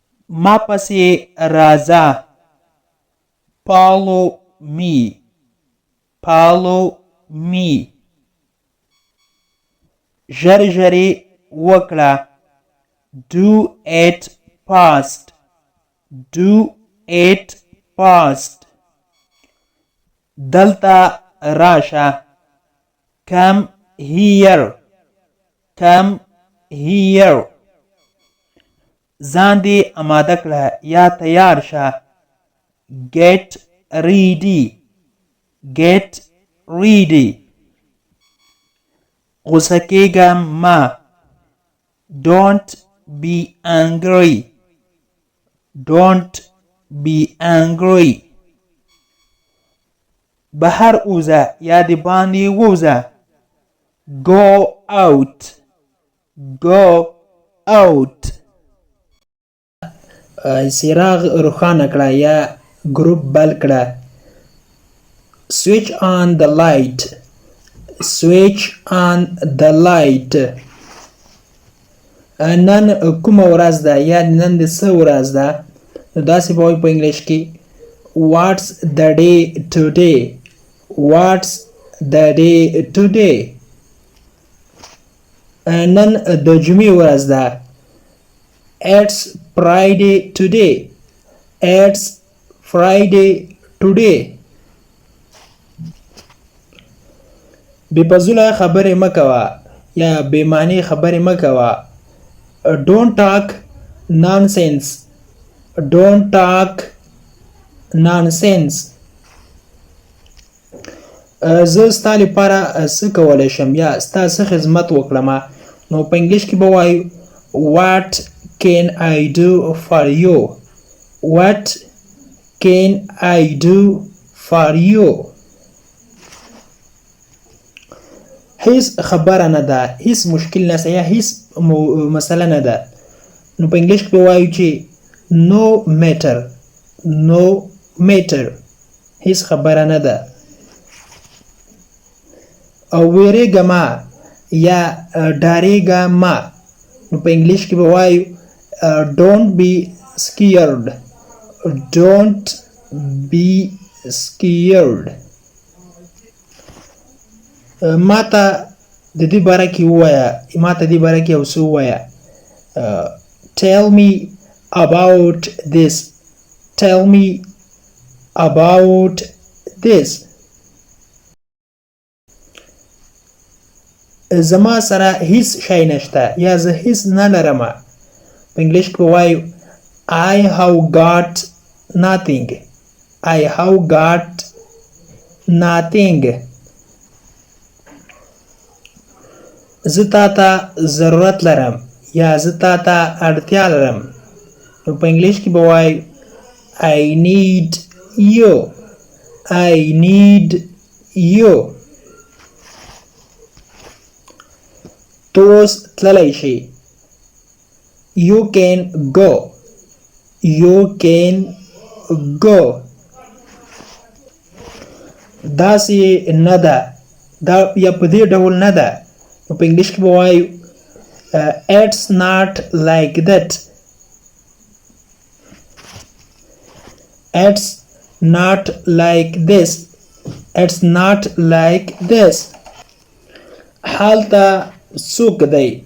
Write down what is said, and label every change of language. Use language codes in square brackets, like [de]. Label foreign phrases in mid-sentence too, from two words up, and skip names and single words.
[ps] ما پسې راځه. [en] Follow me. Follow me. [ps] ژر ژرې وکړه. [en] Do it fast. Do it fast. [ps] دلته راشه. [en] Come here. Come here. [ps] ځان دې اماده کړه یا تیار شه. [en] Get ready. Get ready. [ps] غوسه کېږه مه. [en] Don't be angry. Don't be angry. [ps] بهر اوزه یا د باندې ووزه. [en] Go out. Go out. [ps] څراغ روښانه کړه یا ګروپ بل کړه. [en] Switch on the light. Switch on the light. [ps] نن کومه ورځ ده یا نن د څه ورځ ده؟ نو داسې به وایو په انګلیش کې [en] What's the day today? What's the day today? [ps] نن د جمعې ورځ ده. [en] It's Friday today. It's Friday today. [ps] بې فضوله خبرې مه کوه یا بې معنی خبرې مه کوه. [en] Don't talk nonsense. Don't talk nonsense. [ps] زه ستا لپاره څه کولی شم یا ستا څه خدمت وکړمه؟ نو په انګلیش کې به وایو [en] What can I do for you? What can I do for you? [ps] هیڅ خبره نه ده. هیڅ مشکل نشته یا هیڅ مسله نه ده. نو په انګلیش کې به وایو چې [en] No matter. No matter. [ps] هیڅ خبره نه ده. او ویریږه ما یا ډاریږه ما. نو په انګلیش کې به وایو [en] Don't be scared. Don't be scared. [ps] ما ته د دې باره کې ووایه. ما ته دې باره کې یو څه ووایه. [en] Tell me about this. Tell me about this. [ps] زما سره هیڅ شی نشته یا زه هیڅ نه لرم. په انګلیش کې وایو [en] I have got nothing. I have got nothing. [ps] زه تا ته ضرورت لرم یا زه تا ته اړتیا لرم. نو په انګلیش کې به وایو [en] I need you. I need you. [ps] تو اوس تللی شي. [en] You can go. You can go. [ps] داسې نه ده. دا یا په دې ډول نه ده. نو په انګلیش کې به وایو [en] It's not like that. It's not like this. It's not like this. [ps] هلته څوک دی؟